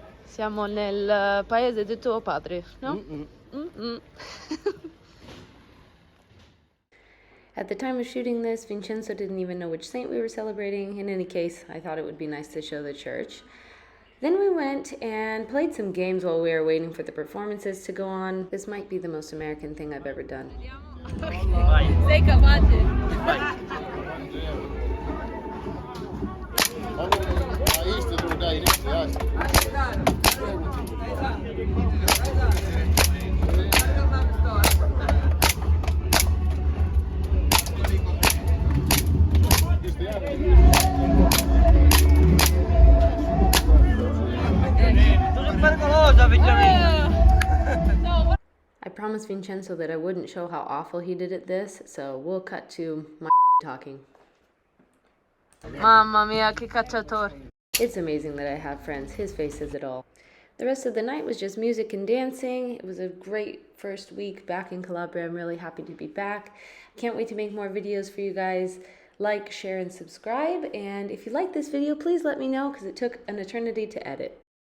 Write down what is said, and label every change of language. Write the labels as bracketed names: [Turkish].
[Italian] Siamo nel paese di tuo padre, no? [English] At the time of shooting this, Vincenzo didn't even know which saint we were celebrating. In any case, I thought it would be nice to show the church. Then we went and played some games while we were waiting for the performances to go on. This might be the most American thing I've ever done. [Italian] Vai. Sei capace? Vai. [English] I promised Vincenzo that I wouldn't show how awful he did at this, so we'll cut to my talking. [Italian] Mamma mia, che cacciatore. [English] It's amazing that I have friends. His face says it all. The rest of the night was just music and dancing. It was a great first week back in Calabria. I'm really happy to be back. Can't wait to make more videos for you guys. Like, share, and subscribe. And if you like this video, please let me know because it took an eternity to edit.